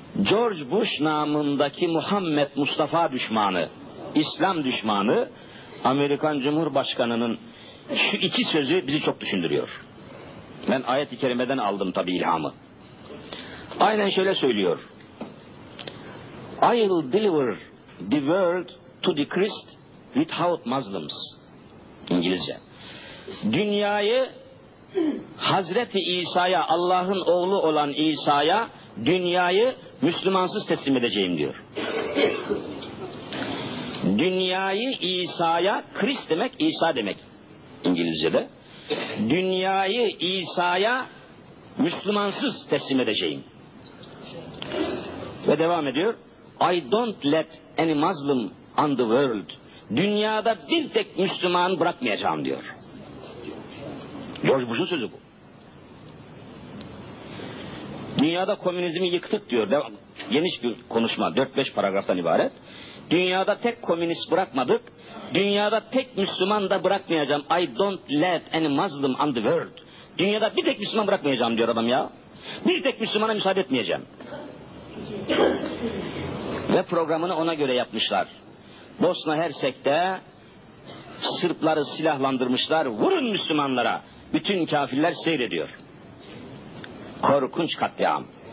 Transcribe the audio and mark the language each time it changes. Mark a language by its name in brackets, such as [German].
[Turkish] George Bush namındaki Muhammed Mustafa düşmanı, İslam düşmanı, Amerikan Cumhurbaşkanı'nın şu iki sözü bizi çok düşündürüyor. Ben ayet-i kerimeden aldım tabi ilhamı. Aynen şöyle söylüyor. [English] I'll deliver the world to the Christ without Muslims. [Turkish] İngilizce. Dünyayı Hazreti İsa'ya, Allah'ın oğlu olan İsa'ya, dünyayı Müslümansız teslim edeceğim diyor. Dünyayı İsa'ya, Christ demek İsa demek. İngilizce'de. Dünyayı İsa'ya Müslümansız teslim edeceğim. Ve devam ediyor. [English] I don't let any Muslim on the world. [Turkish] Dünyada bir tek Müslüman bırakmayacağım diyor. George Bush'un sözü bu. Dünyada komünizmi yıktık diyor. Geniş bir konuşma. 4-5 paragraftan ibaret. Dünyada tek komünist bırakmadık. Dünyada tek Müslüman da bırakmayacağım. [English] I don't let any Muslim on the world. [Turkish] Dünyada bir tek Müslüman bırakmayacağım diyor adam ya. Bir tek Müslümana müsaade etmeyeceğim. Ve programını ona göre yapmışlar. Bosna Hersek'te Sırpları silahlandırmışlar. Vurun Müslümanlara. Bütün kafirler seyrediyor. Korkunç katliam.